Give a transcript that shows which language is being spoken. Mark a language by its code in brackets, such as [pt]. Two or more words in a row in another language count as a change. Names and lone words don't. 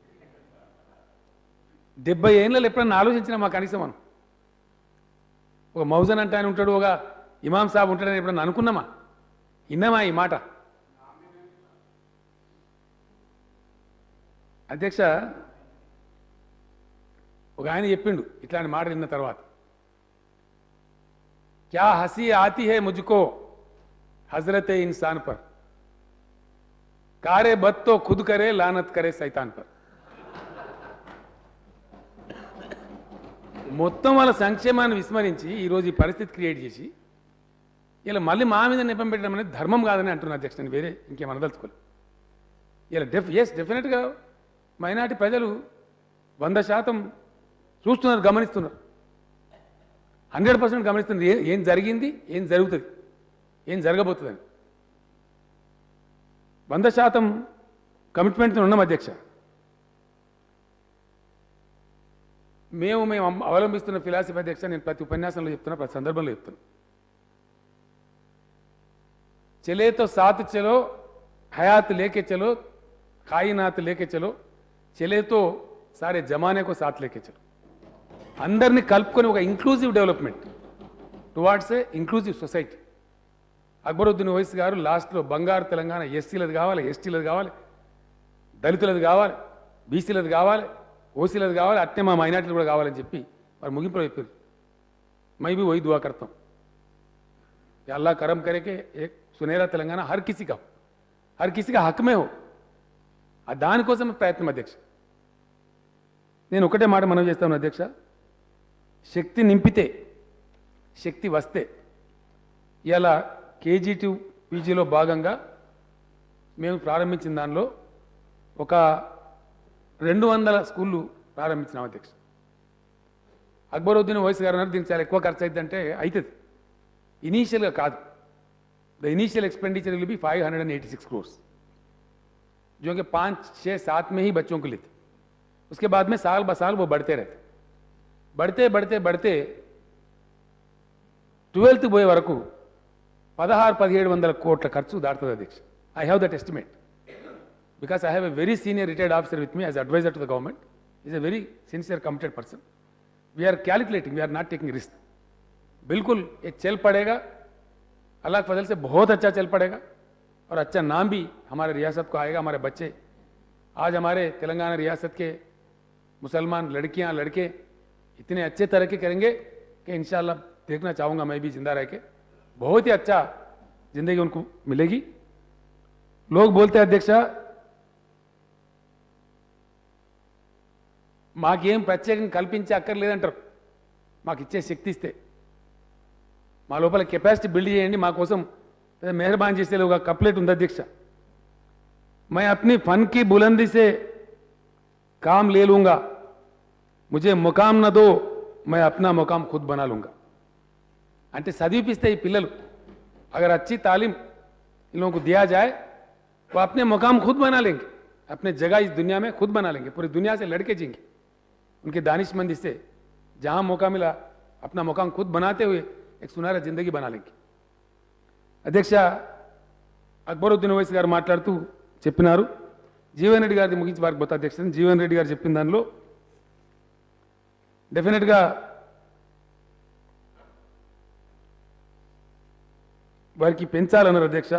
[te] 70 ఏళ్ళలో ఎప్పుడన్నా ఆలోచించినా మా కనీసం మనం ఒక మౌజన్ అంటే ఆయన ఉంటాడు, ఒక [ur] امام صاحب [te] ఉంటాడని ఎప్పుడన్నా అనుకున్నామా? విన్నామా ఈ మాట? అధ్యక్ష, ఒక ఆయన చెప్పిండు ఇట్లాంటి మాట విన్న తర్వాత, [ur] کیا ہنسی آتی ہے مجھ کو حضرتِ انسان پر، کارِ بد تو خود کرے لعنت کرے شیطان پر. [te] మొత్తం వాళ్ళ సంక్షేమాన్ని విస్మరించి ఈరోజు ఈ పరిస్థితి క్రియేట్ చేసి ఇలా మళ్ళీ మా మీద నెపం పెట్టడం అనేది ధర్మం కాదని అంటున్నా అధ్యక్ష. నేను వేరే ఇంకేం అనదలుచుకోలేదు. ఇలా డెఫినెట్గా మైనార్టీ ప్రజలు 100% చూస్తున్నారు, గమనిస్తున్నారు, 100% గమనిస్తున్నారు ఏం జరిగింది, ఏం జరుగుతుంది, ఏం జరగబోతుందని. 100% కమిట్మెంట్తో ఉన్నాం అధ్యక్ష. మేము అవలంబిస్తున్న ఫిలాసఫీ అధ్యక్ష, నేను ప్రతి ఉపన్యాసంలో చెప్తున్నా, ప్రతి సందర్భంలో చెప్తున్నా. [ur] چلے تو ساتھ چلو، حیات لے کے چلو، کائنات لے کے چلو، چلے تو سارے زمانے ساتھ لے کے چلو. [te] అందరినీ కలుపుకొని ఒక [en] inclusive development towards a inclusive society. [te] అక్బరుద్దీన్ ఓవైసీ గారు లాస్ట్లో బంగారు తెలంగాణ ఎస్సీలది కావాలి, ఎస్టీలది కావాలి, దళితులది కావాలి, బీసీలది కావాలి, ఓసీలది కావాలి, అట్నే మా మైనార్టీలు కూడా కావాలని చెప్పి వారు ముగింపులో చెప్పారు. [ur] میں بھی وہی دعا کرتا ہوں کہ اللہ کرم کرے کہ ایک سنہرا تلنگانہ ہر کسی کا حق میں ہو. [te] దానికోసం ప్రయత్నం అధ్యక్ష. నేను ఒకటే మాట మనవి చేస్తాను అధ్యక్ష, శక్తి నింపితే, శక్తి వస్తే, ఇలా KG2 PGలో భాగంగా మేము ప్రారంభించిన దానిలో ఒక 200 స్కూళ్ళు ప్రారంభించినాం అధ్యక్ష. అక్బరుద్దీన్ ఓవైసీ గారు అన్నారు దీనికి చాలా ఎక్కువ ఖర్చు అవుతుందంటే అవుతుంది, ఇనీషియల్గా కాదు. [en] the initial expenditure will be 586 crores, [ur] جو کہ 5، 6، 7 میں ہی بچوں کو لیتے. اس کے بعد میں سال بہ سال وہ بڑھتے رہتے بڑھتے بڑھتے بڑھتے 12th [te] పోయే వరకు 16-1700 కోట్ల ఖర్చు దాటుతుంది అధ్యక్ష. [en] I have that estimate because I have a very senior retired officer with me as adviser to the government. is a very sincere committed person. we are calculating, we are not taking risk. [ur] بالکل یہ چل پڑے گا، اللہ کے فضل سے بہت اچھا چل پڑے گا اور اچھا نام بھی ہمارے ریاست کو آئے گا. ہمارے بچے آج ہمارے تلنگانہ ریاست کے مسلمان لڑکیاں لڑکے اتنے اچھے ترقی کریں گے کہ ان شاء اللہ دیکھنا چاہوں گا میں بھی زندہ رہ کے. بہت ہی اچھا زندگی ان کو ملے گی. لوگ بولتے ہیں [te] अध्यक्ष మాకేం ప్రత్యేకంగా కల్పించే అక్కర్లేదంటారు. మాకు ఇచ్చే శక్తి ఇస్తే మా లోపల కెపాసిటీ బిల్డ్ చేయండి, మా కోసం మెహర్బాన్ చేసే ఒక కప్లెట్ ఉంది అధ్యక్ష. [ur] میں اپنی فن کی بلندی سے کام لے لوں گا، مجھے مقام نہ دو، میں اپنا مقام خود بنا لوں گا. [te] అంటే చదివిపిస్తే ఈ పిల్లలు [ur] اگر اچھی تعلیم ان لوگوں کو دیا جائے وہ اپنے مقام خود بنا لیں گے، اپنے جگہ اس دنیا میں خود بنا لیں گے، پوری دنیا سے لڑ کے جئیں گے. ان کے دانشمندی سے جہاں موقع ملا اپنا مقام خود بناتے ہوئے ایک سنہرا زندگی بنا لیں گے. [te] అధ్యక్ష అక్బరుద్దీన్ ఓవైసీ గారు మాట్లాడుతూ చెప్పినారు. జీవన్ రెడ్డి గారిది ముగించి వారికి పోతా అధ్యక్ష. జీవన్ రెడ్డి గారు చెప్పిన దానిలో డెఫినెట్గా వారికి పెంచాలన్నారు అధ్యక్ష.